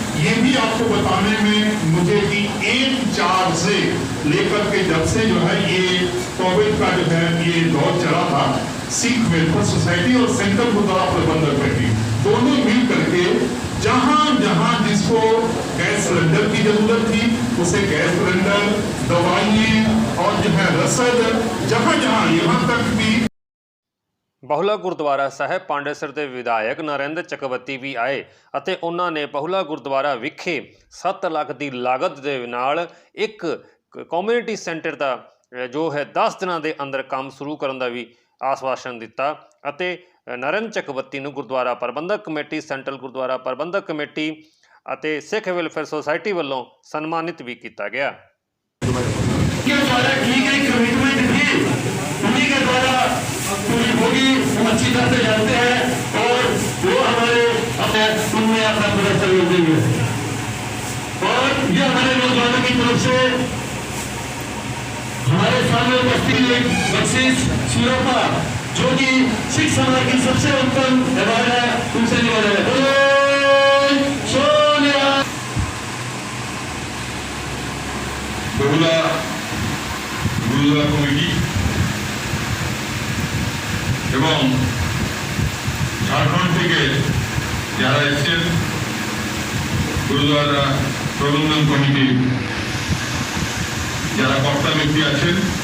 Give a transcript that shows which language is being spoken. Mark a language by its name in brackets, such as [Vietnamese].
[Hindi] ये भी आपको बताने में मुझे कि 1/4 से लेकर के जब से जो है ये कोविड का जो है ये दौर चला था, सिख वेलफेयर सोसाइटी और सेंट्रल गुरुद्वारा प्रबंधक कमेटी दोनों मिल करके जहां जहां जिसको गैस सिलेंडर की जरूरत थी उसे गैस सिलेंडर, दवाइयां और जो है रसद, जहां जहां यहाँ तक भी [Punjabi] ਬਹੁਲਾ ਗੁਰਦੁਆਰਾ ਸਾਹਿਬ ਪਾਂਡੇਸਰ ਦੇ ਵਿਧਾਇਕ ਨਰਿੰਦਰ ਚੱਕਰਵਰਤੀ ਵੀ ਆਏ ਅਤੇ ਉਹਨਾਂ ਨੇ ਬਹੁਲਾ ਗੁਰਦੁਆਰਾ ਵਿਖੇ 7 ਲੱਖ ਦੀ ਲਾਗਤ ਦੇ ਨਾਲ ਇੱਕ ਕਮਿਊਨਿਟੀ ਸੈਂਟਰ ਦਾ ਜੋ ਹੈ 10 ਦਿਨਾਂ ਦੇ ਅੰਦਰ ਕੰਮ ਸ਼ੁਰੂ ਕਰਨ ਦਾ ਵੀ ਆਸ਼ਵਾਸਨ ਦਿੱਤਾ ਅਤੇ ਨਰਿੰਦਰ ਚੱਕਰਵਰਤੀ ਨੂੰ ਗੁਰਦੁਆਰਾ ਪ੍ਰਬੰਧਕ ਕਮੇਟੀ, ਸੈਂਟਰਲ ਗੁਰਦੁਆਰਾ ਪ੍ਰਬੰਧਕ ਕਮੇਟੀ ਅਤੇ ਸਿੱਖ ਵੈਲਫੇਅਰ ਸੁਸਾਇਟੀ ਵੱਲੋਂ ਸਨਮਾਨਿਤ [Hindi] भी किया गया। के द्वारा की गई कमिटमेंट भी उन्हीं के द्वारा पूरी होगी, हम अच्छी तरह से जानते हैं और वो हमारे अपने उनमें अपना पूरा सहयोग देंगे। और ये हमारे नौजवानों की तरफ से हमारे सामने उपस्थित एक बख्शीश शिरोपा जो कि सिख समाज की सबसे उत्तम अवार्ड है, उनसे निवारण है। [Bangla] बहुला गुरुद्वारा कमिटी এবং ঝাড়খণ্ড থেকে যারা এসেছেন গুরুদ্বারা প্রবন্ধন কমিটি যারা কর্তা ব্যক্তি আছেন,